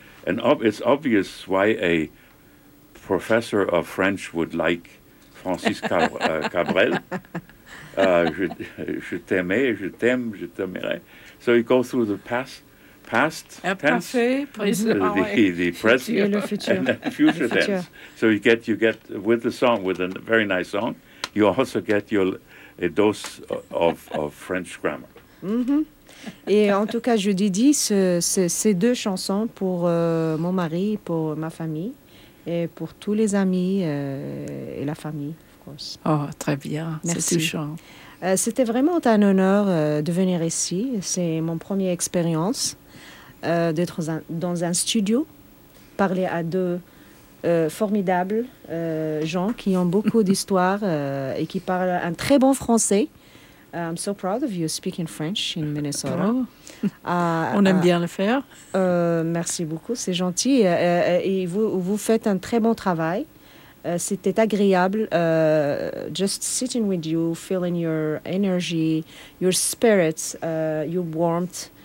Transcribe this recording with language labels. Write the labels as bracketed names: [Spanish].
[English] And it's obvious why a professor of French would like Francis Cabrel, [French] je t'aimais, je t'aime, je t'aimerais. [English] So you go through the past tense, [French] parfait, [English] the present, [French] et le futur. [English] And the future le tense. Futur. So you get with the song, with a very nice song, you also get your a dose of French grammar. Mm-hmm. [French] Et en tout cas, je dédie ces deux chansons pour mon mari, pour ma famille, et pour tous les amis et la famille, [English] of course. [French] Oh, très bien. Merci. C'est touchant. C'était vraiment un honneur de venir ici. C'est mon première expérience. D'être dans un studio, parler à deux formidables gens qui ont beaucoup d'histoire et qui parlent un très bon français. [English] I'm so proud of you speaking French in Minnesota. [French] Oh. On aime bien le faire. Merci beaucoup, c'est gentil. Et vous faites un très bon travail. C'était agréable. [English] Just sitting with you, feeling your energy, your spirits, your warmth.